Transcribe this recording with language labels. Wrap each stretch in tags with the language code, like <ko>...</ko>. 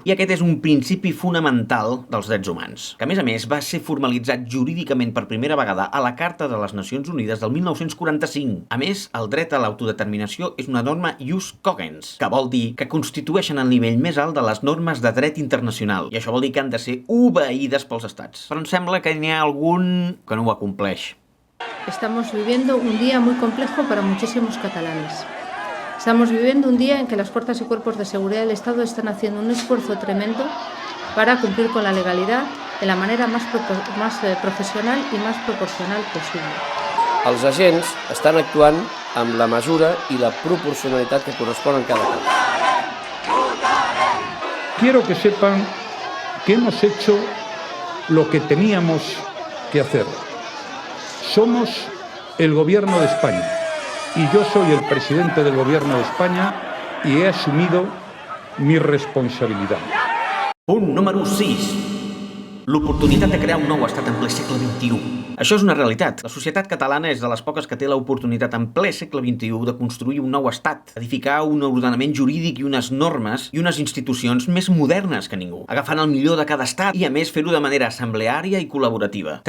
<ca>I aquest és un principi fonamental dels drets humans, que a més va ser formalitzat jurídicament per primera vegada a la Carta de les Nacions Unides del 1945. A més, el dret a l'autodeterminació és una norma ius cogens, que vol dir que constitueixen el nivell més alt de les normes de dret internacional. I això vol dir que han de ser obeïdes pels estats. Però em sembla que n'hi ha algun que no ho acompleix.</ca> <es>Estamos viviendo un día muy complejo para muchísimos catalanes. Estamos viviendo un día en que las fuerzas y cuerpos de seguridad del Estado están haciendo un esfuerzo tremendo para cumplir con la legalidad de la manera más profesional i más proporcional possible.</es> <ca>Els agents estan actuant amb la mesura i la proporcionalitat que correspon en cada cas.</ca> <es>Quiero que sepan que hemos hecho lo que teníamos que hacer. Somos el Gobierno de España y yo soy el presidente del Gobierno de España y he asumido mi responsabilidad.</es> <ca>Punt número 6. L'oportunitat de crear un nou estat en ple segle XXI. Això és una realitat. La societat catalana és de les poques que té l'oportunitat en ple segle XXI de construir un nou estat, edificar un ordenament jurídic i unes normes i unes institucions més modernes que ningú, agafant el millor de cada estat i, a més, fer-ho de manera assembleària i col·laborativa.</ca>